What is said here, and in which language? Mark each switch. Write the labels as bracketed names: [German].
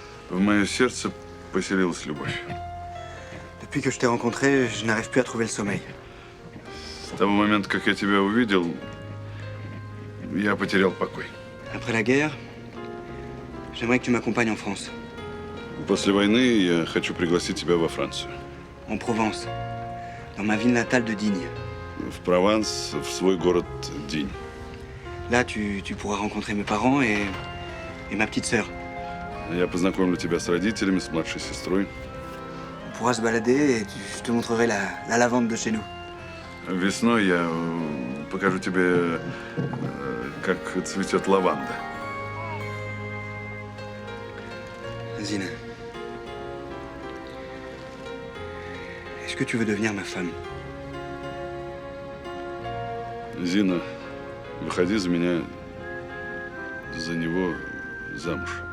[Russian] в мое сердце поселилась любовь. [French] Depuis que je t'ai rencontré, je n'arrive plus à trouver le sommeil. [Russian] С того момента, как я тебя увидел, я потерял покой. [French] Après la guerre, j'aimerais que tu m'accompagnes en France, [Russian] После войны я хочу пригласить тебя во Францию. [French] en Provence, dans ma ville natale de Digne. [Russian] В Прованс, в свой город Динь. [French] Là, tu pourras rencontrer mes parents et ma petite sœur. [Russian] Я познакомлю тебя с родителями, с младшей сестрой. [French] On pourra se balader et je te montrerai la lavande de chez nous. [Russian] Весной я покажу тебе, как цветет лаванда. [French] Zina, est-ce que tu veux devenir ma femme? [Russian] Зина, выходи за меня, за него замуж.